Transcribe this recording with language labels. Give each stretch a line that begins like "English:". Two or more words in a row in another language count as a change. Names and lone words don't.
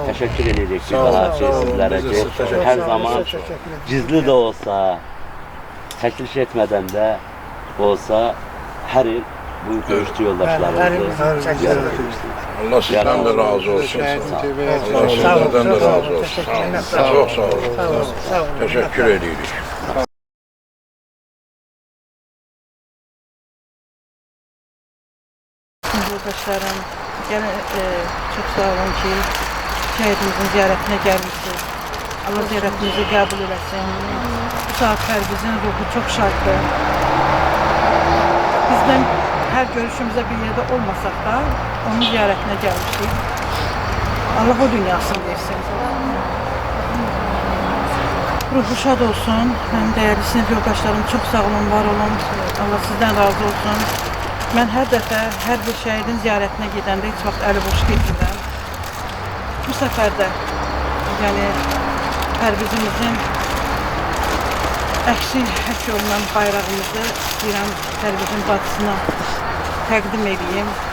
Azerbaijani: Təşəkkür edirik ki, daha sizlərə ki, hər zaman gizli də olsa, çəkiliş etmədən də olsa, hər il bu döyüşçü yoldaşlarımızı ziyarət edirsiniz. Allah sizdən də razı olsun. Allah sizlərdən də razı olsun. Çox sağ olun. Təşəkkür edirik. Yoldaşlarım,
Turkish: gene çok sağ olun ki şehidimizin ziyaretine gelmişsiniz. Allah ziyaretinizi kabul etsin.
Azerbaijani: Bu saat Pərvizin ruhu çok şaddı.
Turkish: Bizden her görüşümüzde bir yerde olmasak da onun ziyaretine gelmiştik. Allah o dünyasını versin. Ruhu şad olsun. Benim değerli sinif yoldaşlarım çok sağ olun, var olun. Allah sizden razı olsun.
Azerbaijani: Ben her dəfə, hər bir şəhidin ziyarətinə gedəndə heç vaxt əli boş getmirəm. Bu səfər də, yəni Pərvizimizin əksi həkk olunan bayrağımızı istəyirəm Pərvizin bacısına təqdim edeyim.